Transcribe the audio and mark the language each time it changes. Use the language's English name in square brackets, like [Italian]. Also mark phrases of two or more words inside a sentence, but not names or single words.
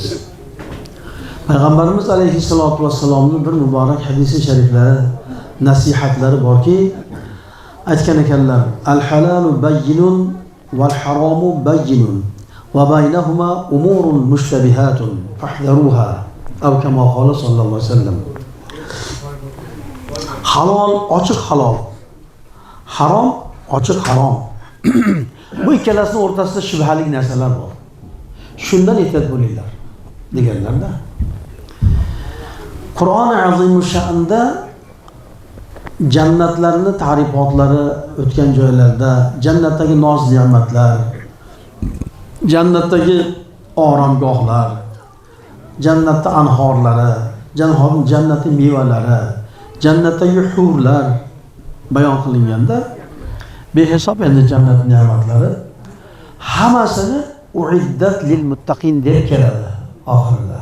[Uzbek] Payg'ambarimiz alayhissalatu vassalomning bir muborak hadisi shariflari, nasihatlari borki, aytgan ekanlar: [Arabic] "الحلال بين والحرام بين وبينهما أمور مشتبهات فاحذروها." أو كما قال صلى الله عليه وسلم. [Uzbek] Halol ochiq halol, harom ochiq harom. Bu ikkalasining o'rtasida shubhali narsalar bor. Shundan ehtiyot bo'linglar deganlarda. Qur'oni Azimuşşa'nda jannatlarning ta'rifotlari o'tgan joylarda, jannatdagi noz-ne'matlar, jannatdagi oromgohlar, jannatda anhorlari, jannatning mevalari, jannatdagi hurlar bayon qilinganda, behisob endi jannat ne'matlari hammasini [Arabic] أعدت للمتقين [Uzbek] deb keladi oxirida.